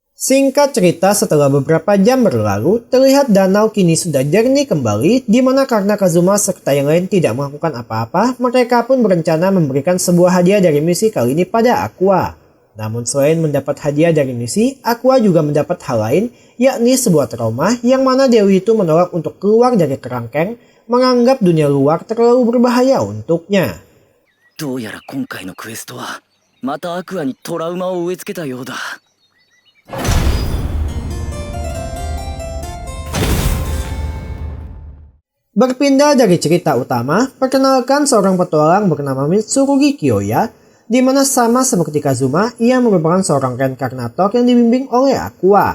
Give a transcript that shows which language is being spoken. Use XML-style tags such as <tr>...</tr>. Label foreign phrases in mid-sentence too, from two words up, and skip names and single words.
<id>Singkat cerita, setelah beberapa jam berlalu, terlihat danau kini sudah jernih kembali, di mana karena Kazuma serta yang lain tidak melakukan apa-apa, mereka pun berencana memberikan sebuah hadiah dari misi kali ini pada Aqua. Namun selain mendapat hadiah dari misi, Aqua juga mendapat hal lain, yakni sebuah trauma yang mana Dewi itu menolak untuk keluar dari kerangkeng, menganggap dunia luar terlalu berbahaya untuknya.</id> <ja>どうやら今回のクエストはまたアクアにトラウマを植え付けたようだ。</ja> <id>Berpindah dari cerita utama, perkenalkan seorang petualang bernama Mitsurugi Kiyoya, di mana sama seperti Kazuma, ia merupakan seorang reinkarnator yang dibimbing oleh Aqua.</id>